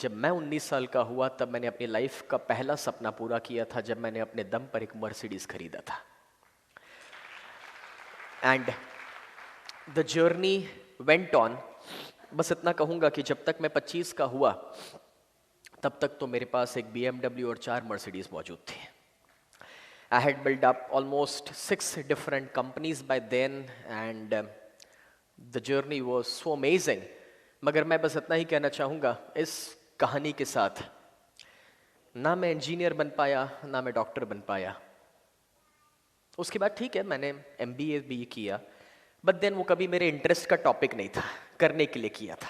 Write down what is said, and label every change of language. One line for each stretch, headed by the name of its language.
Hindi: जब मैं 19 साल का हुआ तब मैंने अपनी लाइफ का पहला सपना पूरा किया था जब मैंने अपने दम पर एक मर्सिडीज खरीदा था।
English: And the journey went on.
Hindi: बस इतना कहूँगा कि जब तक मैं 25 का हुआ तब तक तो मेरे पास एक BMW और 4 मर्सिडीज मौजूद थे।
English: I had built up almost 6 different companies by then and the journey was so amazing।
Hindi: मगर मैं बस इतना ही कहना चाहूँगा इस कहानी के साथ, ना मैं इंजीनियर बन पाया ना मैं डॉक्टर बन पाया। उसके बाद ठीक है मैंने MBA भी किया,
English: but then
Hindi: वो कभी मेरे इंटरेस्ट का टॉपिक नहीं था, करने के लिए किया था।